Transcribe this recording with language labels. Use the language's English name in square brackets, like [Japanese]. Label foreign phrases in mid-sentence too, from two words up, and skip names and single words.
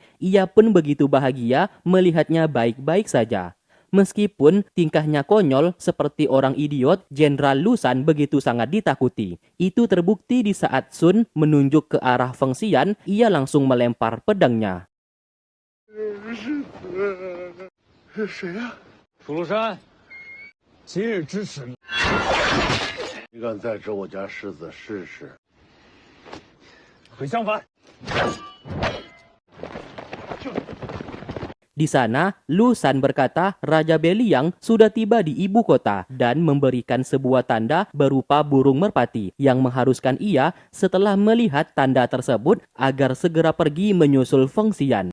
[Indonesian] Ia pun begitu bahagia melihatnya baik-baik saja. Meskipun tingkahnya konyol seperti orang idiot, Jenderal Lu San begitu sangat ditakuti. Itu terbukti di saat Sun menunjuk ke arah Feng Xian, ia langsung melempar pedangnya. [Chinese] 谁呀？楚禄山，今日之耻，你敢再指我家世子试试？回相反。 [Indonesian] Di sana, Lu San berkata Raja Beliang sudah tiba di ibu kota dan memberikan sebuah tanda berupa burung merpati yang mengharuskan ia setelah melihat tanda tersebut agar segera pergi menyusul Feng Xian.